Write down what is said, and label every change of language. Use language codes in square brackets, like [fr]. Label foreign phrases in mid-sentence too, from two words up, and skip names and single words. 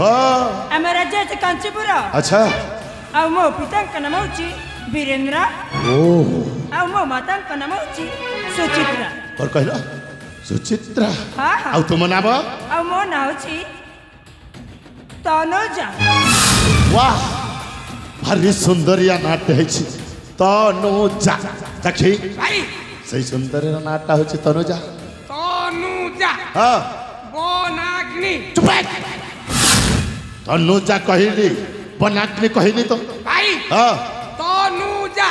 [or] ଆମ ରାଜ୍ୟ ଅଛି କାଞ୍ଚିପୁର। ଆଚ୍ଛା ଆଉ ମୋ ପିତାଙ୍କ ନାମ ହେଉଛି ବୀରେନ୍ଦ୍ର। ଓ ଆଉ ମୋ ମାତାଙ୍କ ନାମ ହେଉଛି ସୁଚିତ୍ରା। କ'ଣ କହିଲ? ସୁଚିତ୍ରା। ହଁ ହଁ। ଆଉ ତୁମ ନାମ? ଆଉ ମୋ ନାଁ ହେଉଛି ତନୁଜା। ବାହ ଭାରି ସୁନ୍ଦରିଆ ନାଟ୍ୟ ହେଇଛି ତନୁଜା। ଦେଖି ଭାଇ ସେଇ ସୁନ୍ଦରୀର ନାଁଟା ହେଉଛି ତନୁଜା। ତନୁଜା ହଁ ବନାଗ୍ନି। ଚୁପ ତନୁଜା କହିଲି ବନାଗ୍ନି କହିଲି ତ। ଭାଇ ହଁ ତନୁଜା